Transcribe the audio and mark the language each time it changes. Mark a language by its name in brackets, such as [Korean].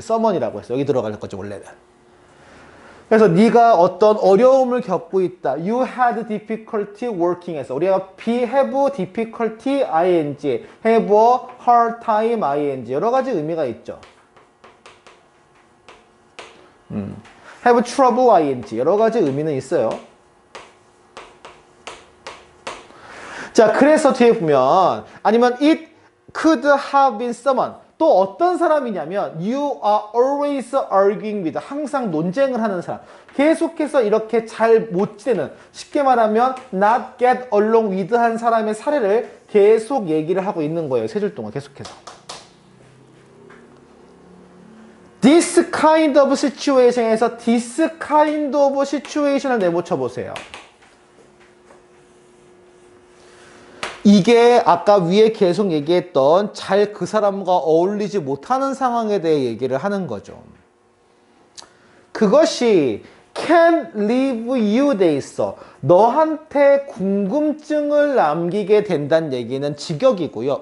[Korean] someone이라고 해서 여기 들어갈 거지, 원래는. 그래서 네가 어떤 어려움을 겪고 있다. [English] You had difficulty working에서 우리가 have difficulty ing, have a hard time ing [Korean] 여러 가지 의미가 있죠. [English] have trouble ing [Korean] 여러 가지 의미는 있어요. 자, 그래서 뒤에 보면 아니면 [English] it could have been someone. [Korean] 또 어떤 사람이냐면 [English] you are always arguing with. [Korean] 항상 논쟁을 하는 사람. 계속해서 이렇게 잘 못 지내는, 쉽게 말하면 [English] not get along with [Korean] 한 사람의 사례를 계속 얘기를 하고 있는 거예요. 세 줄 동안 계속해서. [English] This kind of situation에서 this kind of situation을 [Korean] 내붙여 보세요. 이게 아까 위에 계속 얘기했던 잘 그 사람과 어울리지 못하는 상황에 대해 얘기를 하는 거죠. 그것이 [English] can leave you [Korean] 돼 있어. 너한테 궁금증을 남기게 된다는 얘기는 직역이고요.